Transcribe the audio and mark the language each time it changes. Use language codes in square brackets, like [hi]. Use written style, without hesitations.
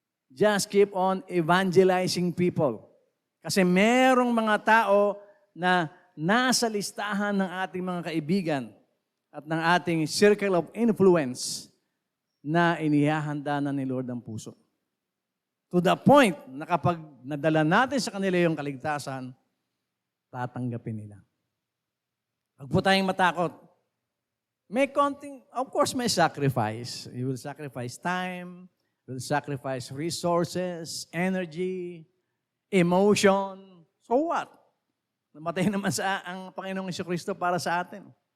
[en] Just keep on evangelizing people. [tl] Kasi merong mga tao na nasa listahan ng ating mga kaibigan at ng ating circle of influence na inihahanda na ni Lord ang puso. [en] To the point [tl] na kapag nadala natin sa kanila yung kaligtasan, tatanggapin nila. Huwag po tayong matakot. [en] Of course, may sacrifice. You will sacrifice time, you will sacrifice resources, energy, emotion. So what? [tl] Namatay naman ang Panginoong Jesucristo para sa atin.